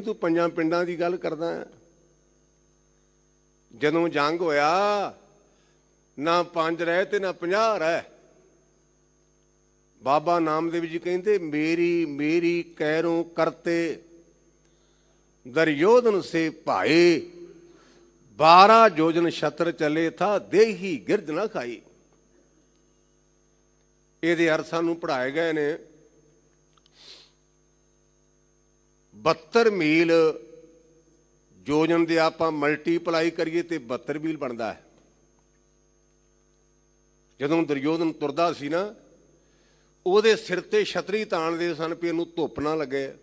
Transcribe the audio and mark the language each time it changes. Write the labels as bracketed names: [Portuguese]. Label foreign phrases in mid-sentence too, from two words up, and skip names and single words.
[Punjabi] ਤੂੰ 5 ਪਿੰਡਾਂ ਦੀ ਗੱਲ ਕਰਦਾ ਹੈ। ਜਦੋਂ ਜੰਗ ਹੋਇਆ ਨਾ 5 ਰਹਿ ਤੇ ਨਾ 50 ਰਹਿ। ਬਾਬਾ ਨਾਮਦੇਵ ਜੀ ਕਹਿੰਦੇ [Braj] ਮੇਰੀ ਮੇਰੀ ਕੈਰੋਂ ਕਰਤੇ ਦੁਰਯੋਧਨ ਸੇ ਭਾਏ 12 योजन छत्र चले था देही गिरज ना खाई। [Punjabi] ਇਹਦੇ ਅਰਥ ਸਾਨੂੰ ਪੜ੍ਹਾਏ ਗਏ ਨੇ। 72 ਮੀਲ ਯੋਜਨ ਦੇ ਆਪਾਂ ਮਲਟੀਪਲਾਈ ਕਰੀਏ ਤੇ 72 ਮੀਲ ਬਣਦਾ ਹੈ। ਜਦੋਂ ਦੁਰਯੋਧਨ ਤੁਰਦਾ ਸੀ ਨਾ ਉਹਦੇ ਸਿਰ ਤੇ ਛਤਰੀ ਤਾਣਦੇ ਸਨ ਵੀ ਇਹਨੂੰ ਧੁੱਪ ਨਾ ਲੱਗੇ।